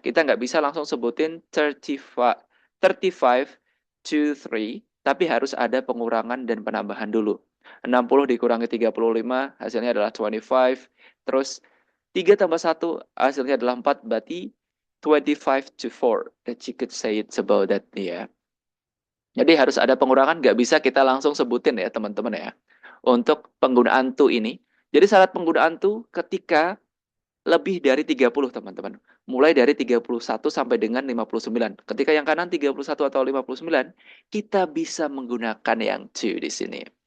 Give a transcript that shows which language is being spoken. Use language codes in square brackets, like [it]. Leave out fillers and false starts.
[id] Kita nggak bisa langsung sebutin 35 to 3. Tapi harus ada pengurangan dan penambahan dulu. 60 dikurangi 35 hasilnya adalah 25. Terus 3 tambah 1 hasilnya adalah 4. Berarti 25 to 4. [en] That you could say it's about that nih ya. [id] Jadi harus ada pengurangan, nggak bisa kita langsung sebutin ya teman-teman ya. Untuk penggunaan to ini. Jadi syarat penggunaan to ketika lebih dari 30 teman-teman. Mulai dari 31 sampai dengan 59. Ketika yang kanan 31 atau 59, kita bisa menggunakan yang to di sini.